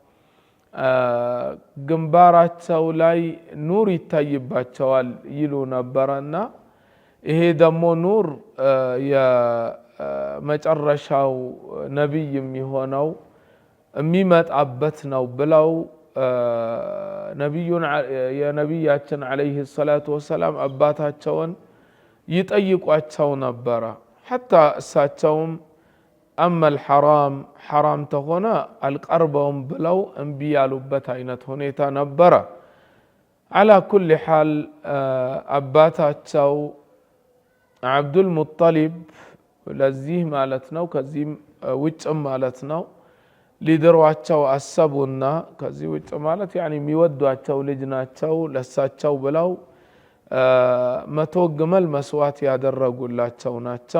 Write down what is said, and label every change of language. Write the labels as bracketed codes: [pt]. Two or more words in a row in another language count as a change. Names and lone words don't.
[am] ግንባራቸው ላይ ኑር ይታይባቸዋል ይሉ ነበርና ይሄ ደግሞ ኑር መጨረሻው ነብይ የሚሆነው የሚመጣበት ነው ብለው ነብዩን የነብያችን [ar] عليه الصلاة والسلام [am] አባታቸውን ይጠይቋቸው ነበር حتى እሳቸውም [ar] اما الحرام حرام [am] ተሆነ አልቀርበውም ብለው እንቢ ያሉበት አይነት ሁኔታ ነበር [ar] على كل حال [am] አባታቸው አብዱል ሙጠሊብ ለዚህ ማለት ነው ከዚህ ውጭም ማለት ነው ሊድሯቸው አሰቡና ከዚህ ውጭ ማለት يعني የሚወዷቸው ልጅ ናቸው ለሳቸው ብለው 100 ግመል መስዋዕት ያደረጉላቸው ናቸው